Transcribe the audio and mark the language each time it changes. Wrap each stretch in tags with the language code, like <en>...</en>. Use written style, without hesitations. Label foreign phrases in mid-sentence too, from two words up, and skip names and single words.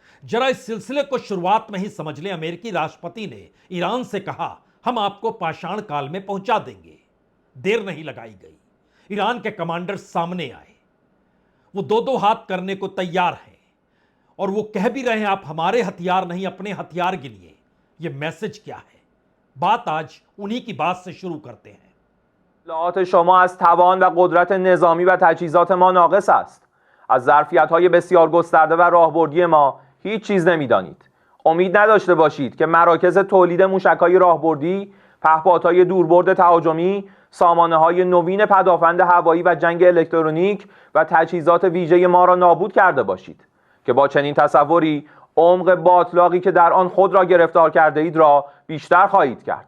<hi>जरा इस सिलसिले को शुरुआत में ही समझ लें। अमेरिकी राष्ट्रपति ने ईरान से कहा, हम आपको पाषाण काल में पहुंचा देंगे। देर नहीं लगाई गई, ईरान के कमांडर सामने आए। वो दो दो हाथ करने को तैयार हैं और वो कह भी रहे हैं, आप हमारे हथियार नहीं अपने हथियार गिनिए। ये मैसेज क्या है? बात आज उन्हीं की बात से शुरू करते हैं।</hi> <fa>اطلاعات شما از توان و قدرت نظامی و تجهیزات ما ناقص است. از ظرفیت‌های بسیار گسترده و راهبردی ما هیچ چیز نمی‌دانید. امید نداشته باشید که مراکز تولید موشک‌های راهبردی، پهپادهای دوربرد تهاجمی، سامانه‌های نوین پدافند هوایی و جنگ الکترونیک و تجهیزات ویژه ما را نابود کرده باشید که با چنین تصوری عمق باطلاقی که در آن خود را گرفتار کرده اید را بیشتر خواهید کرد.</fa>